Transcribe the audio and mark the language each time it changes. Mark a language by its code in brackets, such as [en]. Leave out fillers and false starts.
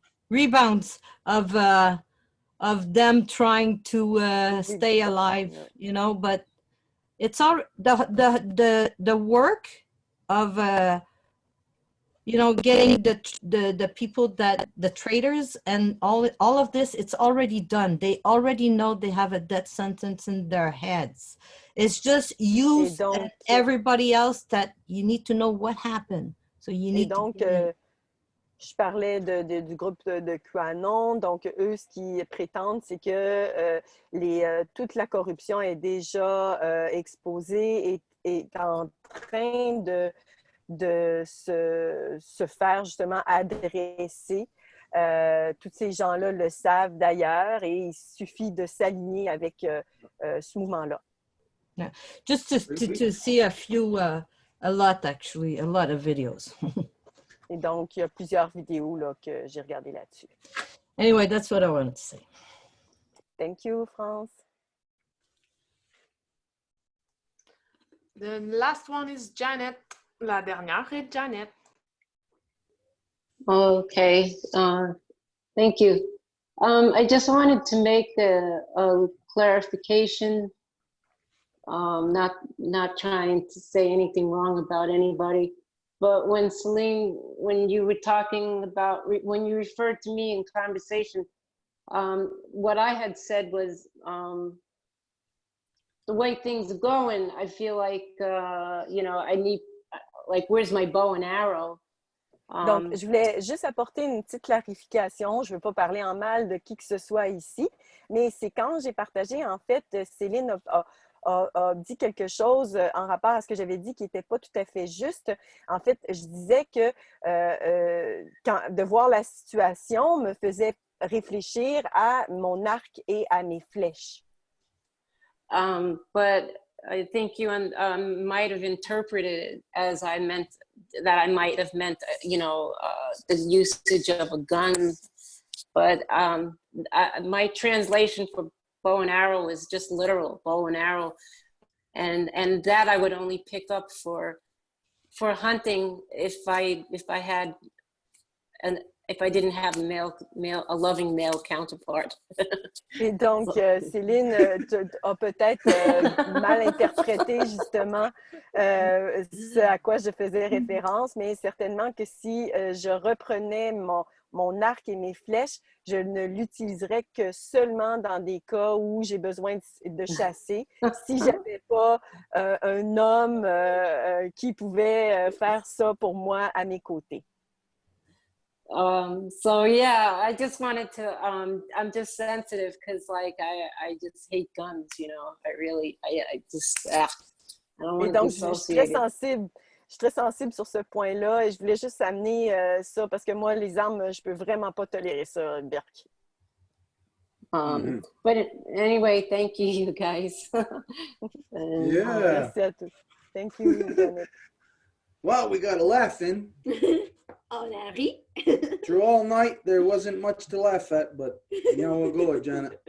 [en] Rebounds of them trying to stay alive, but it's all the work of getting the people, that the traders and all of this, it's already done. They already know they have a death sentence in their heads. It's just you and everybody else that you need to know what happened. So you need [fr] je parlais du groupe de QAnon. Donc, eux, ce qu'ils prétendent, c'est que toute la corruption est déjà exposée et est en train de se faire justement adresser. Tous ces gens-là le savent d'ailleurs, et il suffit de s'aligner avec ce mouvement-là. [en] Yeah. Just to see a lot of videos. [fr] Et donc, il y a plusieurs vidéos là, que j'ai regardées là-dessus. [en] Anyway, that's what I wanted to say. Thank you, France. The last one is Janet. [fr] La dernière est Janet. [en] Okay, thank you. I just wanted to make a clarification. Not trying to say anything wrong about anybody. But when Celine, when you were talking about, when you referred to me in conversation, what I had said was the way things are going, I feel like, I need, like, where's my bow and arrow? [fr] Donc, je voulais juste apporter une petite clarification. Je ne veux pas parler en mal de qui que ce soit ici, mais c'est quand j'ai partagé, en fait, Céline a dit quelque chose en rapport à ce que j'avais dit qui n'était pas tout à fait juste. En fait, je disais que de voir la situation me faisait réfléchir à mon arc et à mes flèches. [en] But I think you might have interpreted it as I might have meant, the usage of a gun. But my translation for bow and arrow is just literal bow and arrow, and that I would only pick up for hunting if I didn't have a loving male counterpart. [fr] Et donc, Céline a peut-être mal interprété justement ce à quoi je faisais référence, mais certainement que si je reprenais mon arc et mes flèches, je ne l'utiliserais que seulement dans des cas où j'ai besoin de chasser, si je n'avais pas un homme qui pouvait faire ça pour moi à mes côtés. [en] So yeah, I just wanted to, I'm just sensitive because like I just hate guns, I just, I don't want to be associated. [fr] Je suis très sensible sur ce point-là, et je voulais juste amener ça parce que moi, les armes, je peux vraiment pas tolérer ça, Berk. [en] But anyway, thank you guys. Yeah. [fr] Merci à tous. [en] Thank you, Janet. Well, we got a lesson. [fr] On a ri. [en] Through all night, there wasn't much to laugh at, but go, Janet.